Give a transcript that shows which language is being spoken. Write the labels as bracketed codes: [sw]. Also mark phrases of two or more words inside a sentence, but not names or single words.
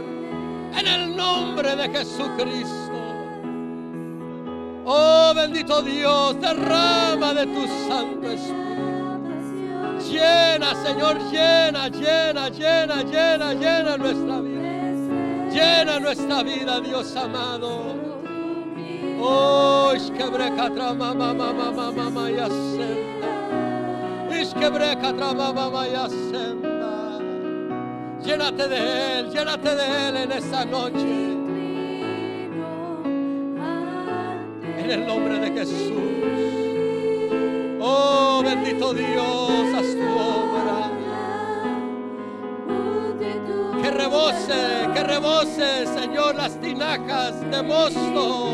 [es] En el nombre de Jesucristo. Oh, bendito Dios, derrama de tu Santo Espíritu. Llena, Señor, llena nuestra vida. Llena nuestra vida, Dios amado. Oh, ishkebrekatra mama yasemda. Ishkebrekatra mama yasemda. Llénate de Él en esta noche. En el nombre de Jesús. Oh, bendito Dios, haz tu obra. Que rebose, Señor, las tinajas de mosto.